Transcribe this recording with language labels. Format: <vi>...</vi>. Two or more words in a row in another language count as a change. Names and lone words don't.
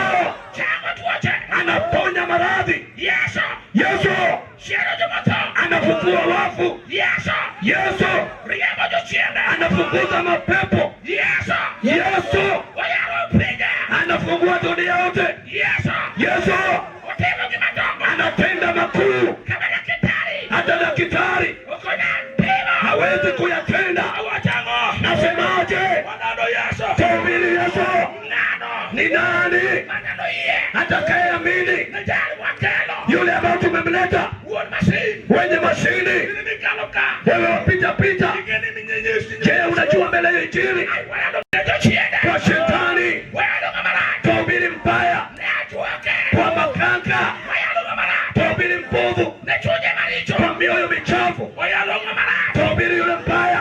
<luo>chango tuoche,</luo> <sw>anaponya maradhi. Yesu, Yesu</sw> <luo>chiero jomotho,</luo> <sw>anafufua wafu. Yesu, Yesu</sw> <luo>riembo jochiende,</luo> <sw>anafukuza mapepo. Yesu, Yesu</sw> <luo>oyaro pinje,</luo> <sw>anafungua dunia yote. Yesu, Yesu</sw> <luo>otimo gima dongo,</luo> <sw>anatenda makuu, kama daktari, hata daktari</sw> <luo>ok onyal timo,</luo> <sw>hawezi kuyatenda.</sw> <luo>awacho ang'o,</luo> <sw>Nasemaje?</sw> <luo>waneno Yesu,</luo> <sw>Tuhubiri Yesu</sw> <luo>ng'ano,</luo> <sw>ni nani? nani atakayeamini? Yule ambaye tumemleta wenye mashini, wewe wapita pita. Je, unajua mbele ya Injili kwa shetani, tuhubiri mbaya, kwa makanga, tuhubiri mbovu, kwa mioyo michafu, tuhubiri yule mbaya.</sw>